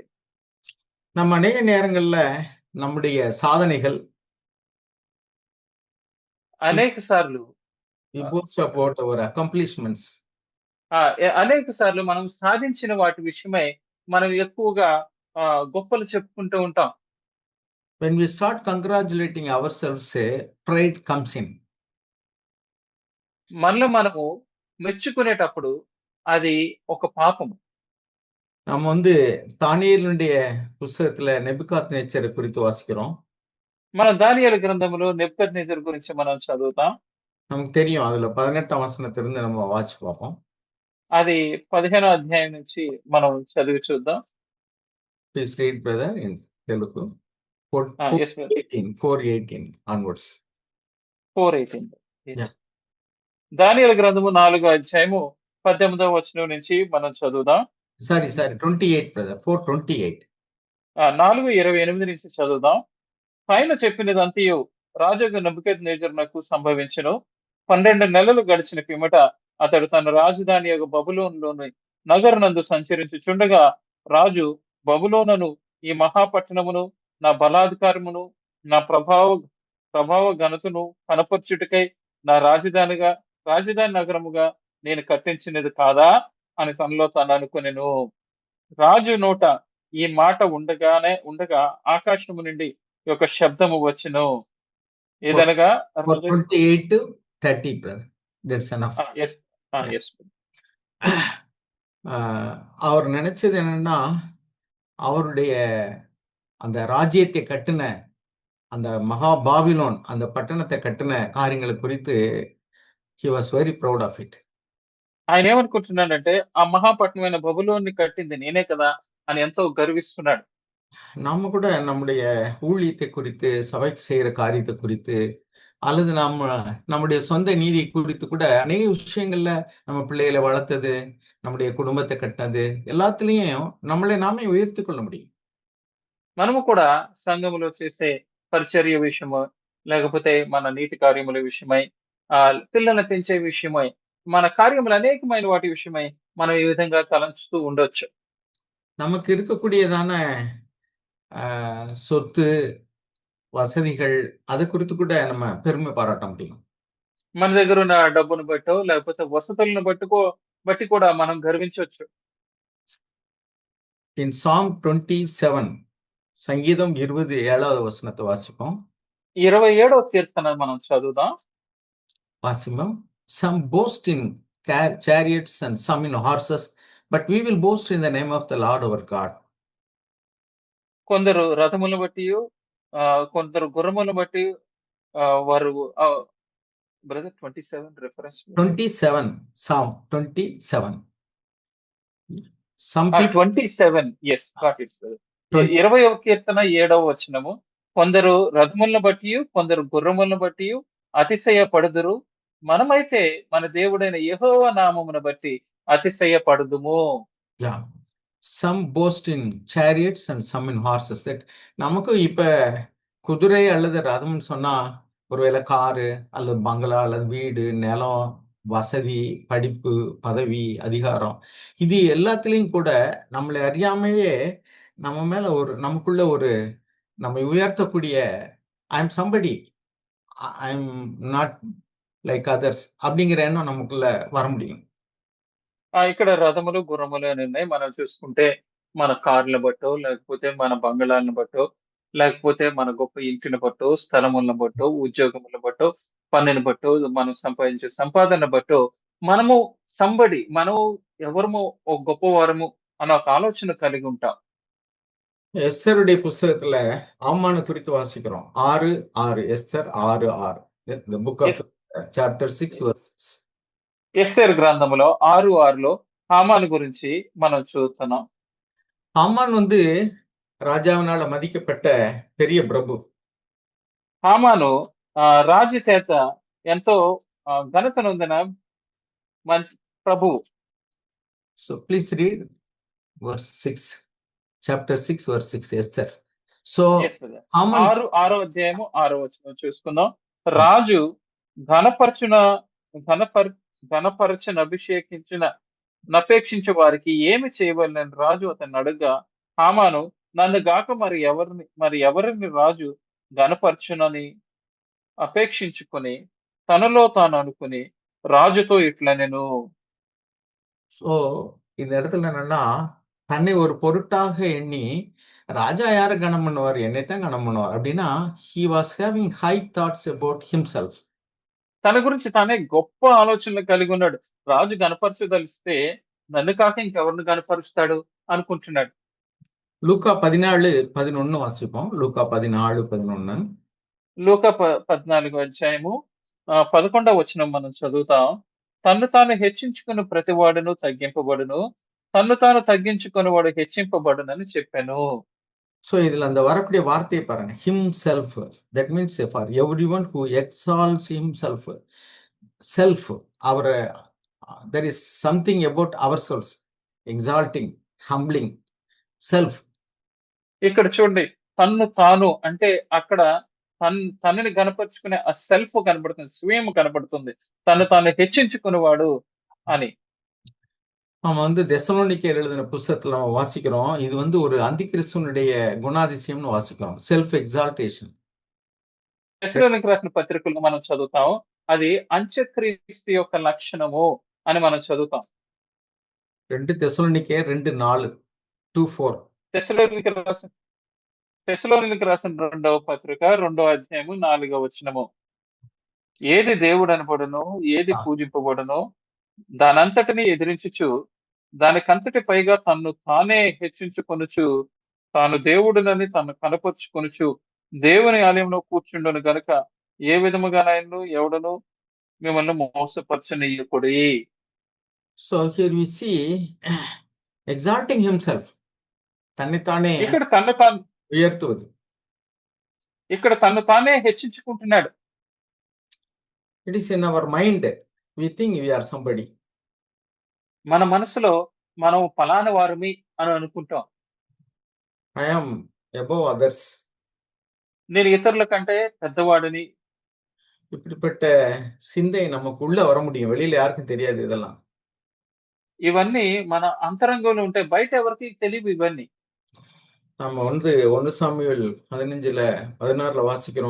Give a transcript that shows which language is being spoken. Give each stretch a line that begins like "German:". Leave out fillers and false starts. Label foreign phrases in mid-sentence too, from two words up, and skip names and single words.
Tamil: நம்ம அநேக நேரங்கள்ல நம்முடைய சாதனைகள்,
Telugu: అనేక సార్లు
English: we boast about our accomplishments.
Telugu: అనేక సార్లు మనం సాధించిన వాటి విషయమై మనం ఎక్కువగా గొప్పలు చెప్పుకుంటూ ఉంటాం.
English: When we start congratulating ourselves, pride comes in.
Telugu: మనలో మనము మెచ్చుకునేటప్పుడు అది ఒక పాపం.
Tamil: நம்ம வந்து தானியேலுடைய புஸ்தகத்துல நேபுகாத்நேச்சரை குறித்து வாசிக்கிறோம்.
Telugu: మనం దానియేలు గ్రంథంలో నెబుకద్నెజర్ గురించి మనం చదువుతాం.
Tamil: நமக்கு தெரியும். அதுல 18ஆம் வசனத்திலிருந்து நம்ம வாசிச்சு பார்ப்போம்.
Telugu: అది 15వ అధ్యాయం నుంచి మనం చదివి చూద్దాం.
English: Please read brother in Telugu. 4, Yes, brother. 4:18 onwards. 4:18. Yes. Yeah.
Telugu: దానియేలు గ్రంథము 4వ అధ్యాయము 18వ వచనం నుంచి మనం చదువుదాం. Sorry, 28 brother. 4:28. 4:28 నుంచి చదువుదాం. పైన చెప్పినదంతయు రాజగు నెబుకద్నెజరునకు సంభవించెను. 12 నెలలు గడిచిన పిమ్మట అతడు తన రాజధాని యొక్క బబులోనులోని నగరునందు సంచరించుచుండగా రాజు బబులోనును ఈ మహాపట్టణమును నా బలాధికారమును నా ప్రభావ ఘనతను కనపర్చుటకై నా రాజధాని నగరముగా నేను కట్టించినది కాదా అని తనలో తాను అనుకొనెను. రాజు నోట ఈ మాట ఉండగా ఆకాశము నుండి ఒక శబ్దము వచ్చెను. ఏదనగా
English: 28 to 30 brother. That's enough. yes. Yes.
Tamil: அவர் நினைச்சது என்னன்னா, அவருடைய அந்த ராஜ்யத்தை கட்டின அந்த மகா பாபிலோன் அந்த பட்டணத்தை கட்டின காரியங்களை குறித்து
English: he was very proud of it.
Telugu: ఆయన ఏమనుకుంటున్నాడంటే, ఆ మహాపట్నమైన బబులోనుని కట్టింది నేనే కదా! అని ఎంతో గర్విస్తున్నాడు.
Tamil: நாம கூட நம்முடைய ஊழியத்தை குறித்து, சபைக்கு செய்யற காரியத்தை குறித்து, அல்லது நம்முடைய சொந்த நீதி குறித்து கூட அநேக விஷயங்கள்ல நம்ம பிள்ளைகளை வளர்த்தது, நம்முடைய குடும்பத்தை கட்டினது, எல்லாத்துலயும் நம்மளை நாமே உயர்த்திக் கொள்ள முடியும்.
Telugu: మనము కూడా సంఘములో చేసే పరిచర్య విషయమో, లేకపోతే మన నీతి కార్యముల విషయమై, పిల్లల్ని పెంచే విషయమై, మన కార్యములు అనేకమైన వాటి విషయమై మనం ఈ విధంగా తలంచుతూ ఉండొచ్చు.
Tamil: நமக்கு இருக்கக்கூடியதான சொத்து, வசதிகள் அதை குறித்து கூட நம்ம பெருமை பாராட்ட முடியும்.
Telugu: మన దగ్గరున్న డబ్బును బట్టో, లేకపోతే వసతులను బట్టి కూడా మనం గర్వించొచ్చు.
English: In Psalm 27,
Tamil: சங்கீதம் 27வது வசனத்தை வாசிப்போம்.
Telugu: 27వ కీర్తన మనం చదువుదాం.
Tamil: வாசிப்போம்.
English: Some boast in chariots and some in horses, but we will boast in the name of the Lord our God.
Telugu: కొందరు రథములను బట్టియు, కొందరు గుర్రములను బట్టి వారు
English: brother 27 reference 27, Psalm 27. Some people 27 yes got it. 20
Telugu: 20వ కీర్తన 7వ వచనము. కొందరు రథములను బట్టియు, కొందరు గుర్రములను బట్టియు అతిశయపడుదురు. మనమైతే మన దేవుడైన యెహోవా నామమును బట్టి అతిశయపడుదుము.
English: yeah, some boast in chariots and some in horses.
Tamil: That நமக்கு இப்ப குதிரை அல்லது ரதம்னு சொன்னா ஒருவேளை காரு அல்லது பங்களா அல்லது வீடு, நிலம், வசதி, படிப்பு, பதவி, அதிகாரம், இது எல்லாத்துலயும் கூட நம்மளை அறியாமையே நம்ம மேல நமக்குள்ள நம்மை உயர்த்தக்கூடிய
English: I am somebody, I am not like others
Tamil: அப்படிங்கிற எண்ணம் நமக்குள்ள வர முடியும்.
Telugu: ఇక్కడ రథములు, గుర్రములు అని ఉన్నాయి. మనం చూసుకుంటే మన కార్‌లను బట్టో, లేకపోతే మన బంగళాలను బట్టో, లేకపోతే మన గొప్ప ఇంటిని బట్టో, స్థలములను బట్టో, ఉద్యోగములను బట్టో, పనిని బట్టో, మనం సంపాదించే సంపాదన బట్టో, మనము మనం ఎవరమో ఒక గొప్పవారము అన్న ఒక ఆలోచన కలిగి ఉంటాం.
Tamil: எஸ்தருடைய புஸ்தகத்துல ஆமானை குறித்து வாசிக்கிறோம். 6:6 எஸ்தர் 6:6
English: the book of
Telugu: ఎస్
English: chapter 6 verse 6.
Telugu: ఎస్తేరు గ్రంథములో 6:6లో హామాను గురించి మనం చదువుతున్నాం.
Tamil: ஆமான் ராஜாவினால மதிக்கப்பட்ட பெரிய பிரபு.
Telugu: హామాను రాజు చేత ఎంతో ఘనత నొందిన మంచి ప్రభువు.
English: So please read verse 6, chapter 6 verse 6 Esther. So Yes, brother. Haman
Telugu: 6వ అధ్యాయము 6వ వచనం చూసుకుందాం. రాజు ఘనపరచున ఘనపర ఘనపరచున అభిషేకించిన నపేక్షించే వారికి ఏమి చేయవలెనని రాజు అతన్ని అడగగా, హామాను నన్ను గాక మరి ఎవరిని రాజు ఘనపరచునని అపేక్షించుకొని తనలో తాను అనుకుని రాజుతో ఇట్లనెను.
Tamil: ஸோ இந்த இடத்துல என்னன்னா, தன்னை ஒரு பொருட்டாக எண்ணி, ராஜா யார கனம் பண்ணுவார்? என்னைத்தான் கனம் பண்ணுவார். அப்படின்னா,
English: he was having high thoughts about himself.
Telugu: తన గురించి తానే గొప్ప ఆలోచనలు కలిగి ఉన్నాడు. రాజు గనపరచదలిస్తే నన్ను కాక ఇంకెవరిని గనపరుస్తాడు అనుకుంటున్నాడు.
Tamil: லூக்கா 14:11 வாசிப்போம். லூக்கா 14:11.
Telugu: లూకా 14వ అధ్యాయము 11వ వచనం మనం చదువుతాం. తన్ను తాను హెచ్చించుకుని ప్రతివాడును తగ్గింపబడును, తన్ను తాను తగ్గించుకుని హెచ్చింపబడునని చెప్పాను.
Tamil: So இதுல அந்த வரக்கூடிய வார்த்தையை பாருங்க.
English: Himself. That means for everyone who exalts himself. Self. There is something about ourselves. Exalting, humbling, self.
Telugu: ఇక్కడ చూడండి, తన్ను తాను అంటే అక్కడ తనని గనపరుచుకునే ఆ సెల్ఫ్ కనబడుతుంది, స్వయం కనబడుతుంది. తను తాను హెచ్చించుకునేవాడు అని.
Tamil: நம்ம தெசலோனிக்கேயர் எழுதின புஸ்தகத்துல நம்ம வாசிக்கிறோம். இது ஒரு அந்திகிறிஸ்துவனுடைய குணாதிசயம்னு வாசிக்கிறோம்.
English: self exaltation.
Telugu: తెస్సలోనికీయులకు రాసిన పత్రికలో మనం చదువుతాం. అది అంత్యక్రీస్తు యొక్క లక్షణము అని మనం చదువుతాం.
Tamil: 2 தெசலோனிக்கேயர் 2:4 to 4.
Telugu: తెస్సలోనికీయులకు రాసిన 2వ పత్రిక 2వ అధ్యాయము 4వ వచనము. ఏది దేవుడు అనబడునో, ఏది పూజింపబడునో దానంతటిని ఎదిరించుచు, దానికంతటి పైగా తన్ను తానే హెచ్చించుకొనుచు తాను దేవుడినని తను కనపరుచుకొనుచు దేవుని ఆలయంలో కూర్చుండును గనుక ఏ విధముగానైనను ఎవడను మిమ్మల్ని మోసపరచనీయకుడి.
English: So here we see exalting himself.
Telugu: తన్ని తానే ఇక్కడ తను తాను
Tamil: ఉయర్తుவது.
Telugu: ఇక్కడ తను తానే హెచ్చించుకుంటున్నాడు.
English: It is in our mind. We think we are somebody.
Telugu: మన మనసులో మనం ఫలానా వారమి అని అనుకుంటాం.
English: I am above others.
Telugu: నేను ఇతరుల కంటే పెద్దవాడిని.
Tamil: இப்படிப்பட்ட சிந்தை நமக்குள்ள வர முடியும். வெளியில யாருக்கும் தெரியாது இதெல்லாம்.
Telugu: ఇవన్నీ మన అంతరంగంలో ఉంటాయి. బయట ఎవరికీ తెలియవు ఇవన్నీ.
Tamil: நம்ம வந்து 1 சாமுவேல் 15ல 16ல வாசிக்கிறோம்.